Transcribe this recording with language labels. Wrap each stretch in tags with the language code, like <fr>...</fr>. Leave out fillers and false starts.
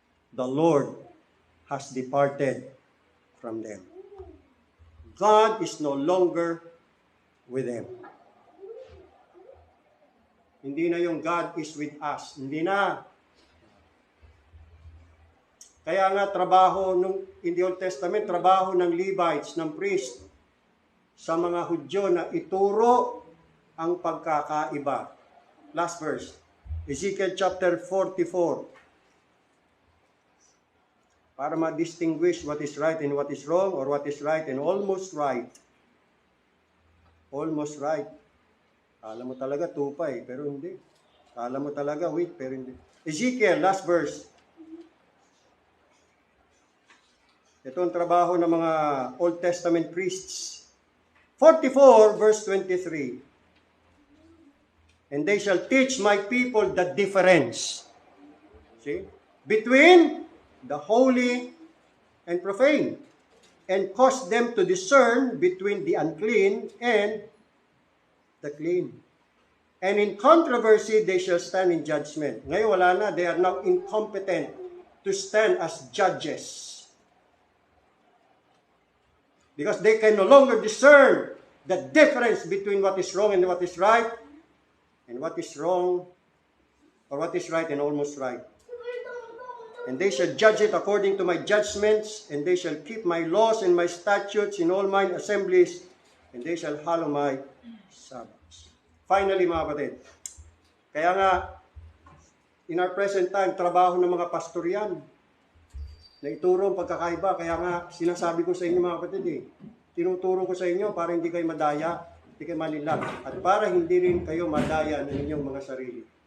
<en>The Lord has departed from them. God is no longer with them.</en> <tl>Hindi na yung</tl> <en>God is with us.</en> <tl>Hindi na. Kaya nga trabaho</tl> <en>in the Old Testament,</en> <tl>trabaho ng Levites, ng priest, sa mga Hudyo na ituro ang pagkakaiba.</tl> <en>Last verse. Ezekiel chapter 44.</en> <tl>Para ma-distinguish</tl> <en>what is right and what is wrong, or what is right and almost right. Almost right.</en> <tl>Kala mo talaga tupa pero hindi. Kala mo talaga wheat, pero hindi. Ezekiel,</tl> <en>last verse.</en> <tl>Ito ang trabaho ng mga Old Testament priests.</tl> <en>44 verse 23. And they shall teach my people the difference, between the holy and profane, and cause them to discern between the unclean and the clean. And in controversy, they shall stand in judgment.</en> <tl>Ngayon wala na,</tl> <en>they are now incompetent to stand as judges. Because they can no longer discern the difference between what is wrong and what is right, and what is wrong, or what is right and almost right. And they shall judge it according to my judgments, and they shall keep my laws and my statutes in all mine assemblies, and they shall hallow my Sabbaths.</en> <tl>Finally, mga kapatid, kaya nga,</tl> <en>in our present time,</en> <tl>trabaho ng mga pastor yan, na ituro ang pagkakaiba. Kaya nga, sinasabi ko sa inyo mga kapatid tinuturo ko sa inyo para hindi kayo madaya, hindi kayo malilag, at para hindi rin kayo madaya ng inyong mga sarili.</tl>